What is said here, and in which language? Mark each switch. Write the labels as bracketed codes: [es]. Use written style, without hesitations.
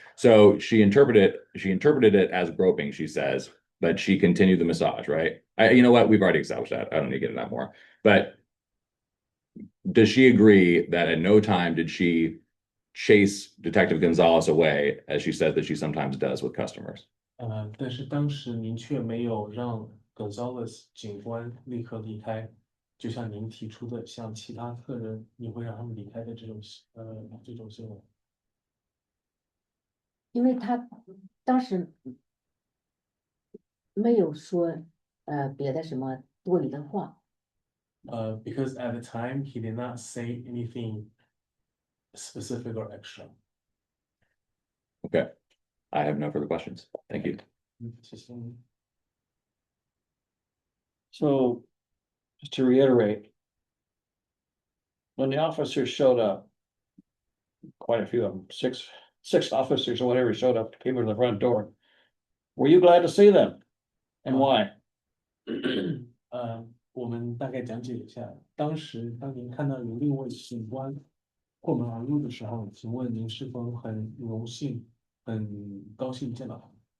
[en] So she interpreted it as groping, she says, but she continued the massage, right? You know what? We've already established that. I don't need to get into that more. But does she agree that at no time did she chase Detective Gonzalez away, as she said that she sometimes does with customers? [zh] 但是当时您却没有让 Gonzalez 警官立刻离开，就像您提出的，像其他客人，你会让他们离开的这种行为。因为他当时没有说别的什么多余的话， [en] Because at the time he did not say anything specific or extra. Okay, I have no further questions. Thank you. [zh] 谢谢你。 [en] So, just to reiterate. When the officers showed up. Quite a few of them, six officers or whatever showed up, came to the front door. Were you glad to see them? And why? [zh] 我们大概讲解一下，当时当您看到有6位警官破门而入的时候，请问您是否很荣幸、很高兴见到他们